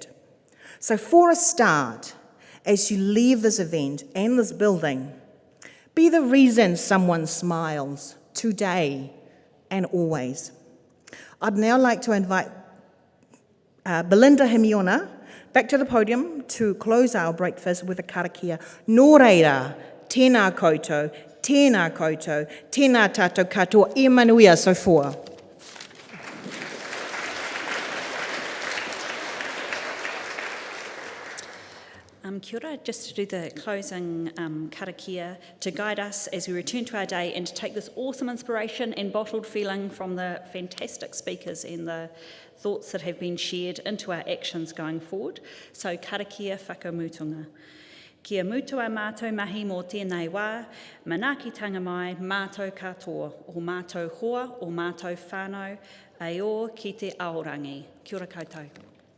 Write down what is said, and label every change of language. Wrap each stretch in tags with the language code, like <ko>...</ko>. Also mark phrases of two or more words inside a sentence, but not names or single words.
<en>So for a start, as you leave this event and this building, be the reason someone smiles today and always. I'd now like to invite Belinda Himiona back to the podium to close our breakfast with a karakia.</en> <mi>Nō reira, tēnā koutou, tēnā koutou, tēnā tātou katoa,</mi> <sm>e manuia soifua.</sm> <mi>Kia ora,</mi> <en>just to do the closing karakia to guide us as we return to our day and to take this awesome inspiration and bottled feeling from the fantastic speakers and the thoughts that have been shared into our actions going forward.</en> <mi>So karakia whakamutunga. Kia mutua mātou mahi mō tēnei wā, manaakitanga mai mātou katoa, o mātou hoa, o mātou whānau, ai o ki te aorangi. Kia ora koutou.</mi>